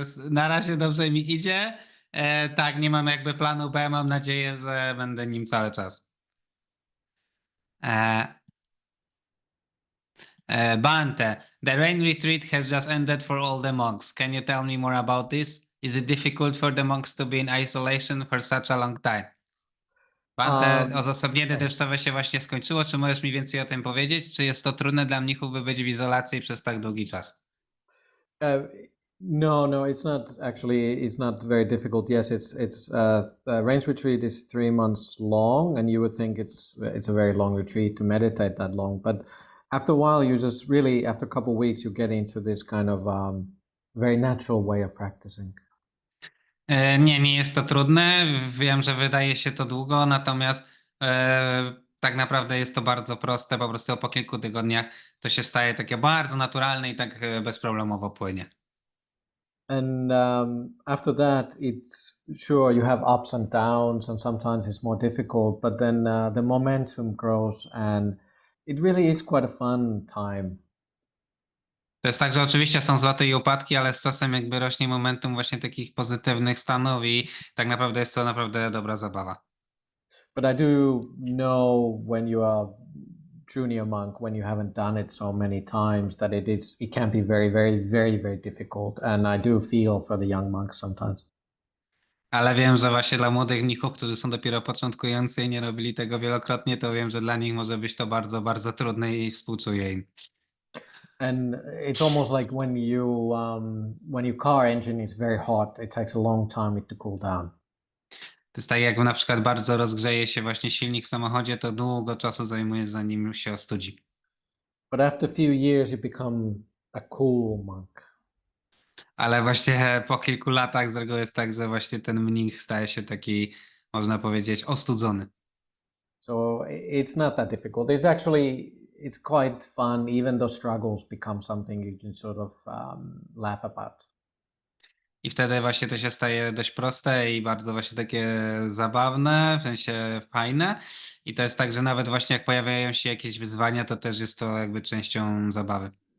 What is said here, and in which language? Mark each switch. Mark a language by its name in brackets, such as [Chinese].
[Polish] Na razie dobrze mi idzie. Tak, nie mam jakby planu B. Mam nadzieję, że będę nim cały czas. [English] Bhante, the rain retreat has just ended for all the monks. Can you tell me more about this? Is it difficult for the monks to be in isolation for such a long time? [Polish] Bhante, odosobnienie deszczowe się właśnie skończyło. Czy możesz mi więcej o tym powiedzieć? Czy jest to trudne dla mnichów, by być w izolacji przez tak długi czas? [English] No, it's not actually. It's not very difficult. Yes, it's the rains retreat is 3 months long, and you would think it's a very long retreat to meditate that long. But after a while, you just really after a couple of weeks, you get into this kind of very natural way of practicing. [Polish] Nie jest to trudne. Wiem, że wydaje się to długo, natomiast tak naprawdę jest to bardzo proste. Po prostu po kilku tygodniach to się staje takie bardzo naturalne i tak bezproblemowo płynie. [English] And after that, it's sure you have ups and downs, and sometimes it's more difficult. But then the momentum grows, and it really is quite a fun time. [Polish] To jest tak, że oczywiście są zloty i upadki, ale z czasem jakby rośnie momentum właśnie takich pozytywnych stanów i tak naprawdę jest to naprawdę dobra zabawa. [English] But I do know when you are junior monk, when you haven't done it so many times, that it can be very, very, very, very difficult. And I do feel for the young monks sometimes. [Polish] Ale wiem, że właśnie dla młodych mnichów, którzy są dopiero początkujący i nie robili tego wielokrotnie, to wiem, że dla nich może być to bardzo, bardzo trudne i współczuję im. [English] And it's almost like when your car engine is very hot, it takes a long time to cool down. [Polish] To jest tak, jak na przykład bardzo rozgrzeje się właśnie silnik w samochodzie, to długo czasu zajmuje, zanim się ostudzi. [English] But after a few years, you become a cool monk. [Polish] Ale właśnie po kilku latach z reguły jest tak, że właśnie ten mnich staje się taki, można powiedzieć, ostudzony. [English] So it's not that difficult. It's quite fun, even though struggles become something you can sort of laugh about. [Polish] I wtedy właśnie to się staje dość proste i bardzo właśnie takie zabawne, w sensie fajne. I to jest tak, że nawet właśnie jak pojawiają się jakieś wyzwania, to też jest to jakby częścią zabawy.